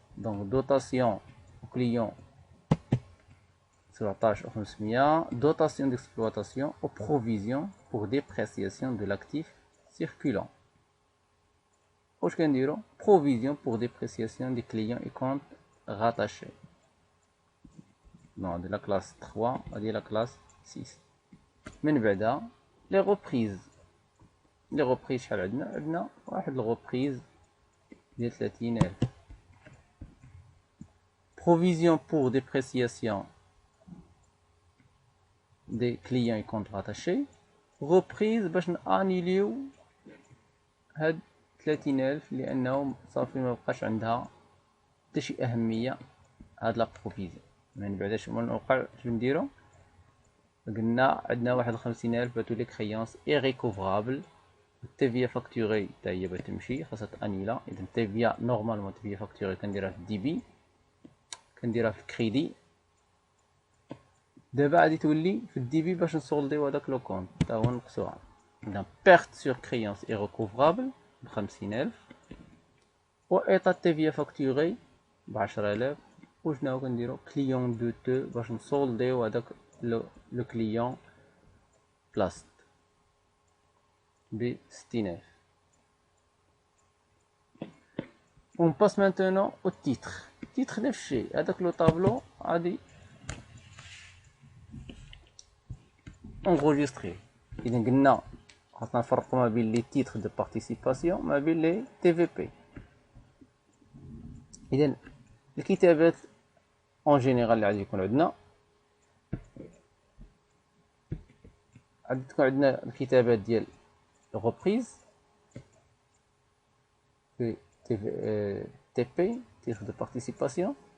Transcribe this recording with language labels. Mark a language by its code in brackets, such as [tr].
[fr] دونك دوطاسيون او كليون 17500، dotation d'exploitation ou provision pour dépréciation de l'actif circulant. [ar] واش كنديرو؟ [fr] provision pour dépréciation des clients et comptes rattachés. Non, de la classe 3 à la classe 6. [ar] من بعدها [fr] les reprises. les reprises [ar] شحال عندنا واحد الغوبريز ديال 30000. [fr] provision pour dépréciation des clients et comptes rattachés. reprise [ar] باش نانيليو هاد 30,000 لأنه صافي مبقاش عندها حتى شي أهمية هاد لا بروفيزيون. من بعد اش نوقع اش نديرو؟ قلنا عندنا 51,000 باتو لي كريونس إيريكوفرابل. TVA فاكتوري حتى هي بتمشي خاصها تانيلا. إذا TVA نورمالمون TVA فاكتوري كنديرها في الديبي، كنديرها في الكريدي. دابا غادي تولي في الديبي باش نسولديو هداك لو كونت تا هو نقصوها. إذا بيرت سور كريونس إيريكوفرابل ب50,000 و إيطا TVA فاكتوري ب10,000. وشناهو كنديرو؟ كليون دو تو باش نسولديو هداك لو كليون بلاصت ب60,000. [fr] On passe maintenant au titre. [ar] Titre نفس الشيء، هذاك لو طابلو غادي انغوجيستري. إذا قلنا خاصنا نفرقو ما بين لي تيتر دو بارتيسيباسيون ما بين لي تي في بي. إذا الكتابات اون جينيرال اللي غادي يكون عندنا، غادي تكون عندنا الكتابات ديال الغوبريز في تي بي تيتر دو بارتيسيباسيون.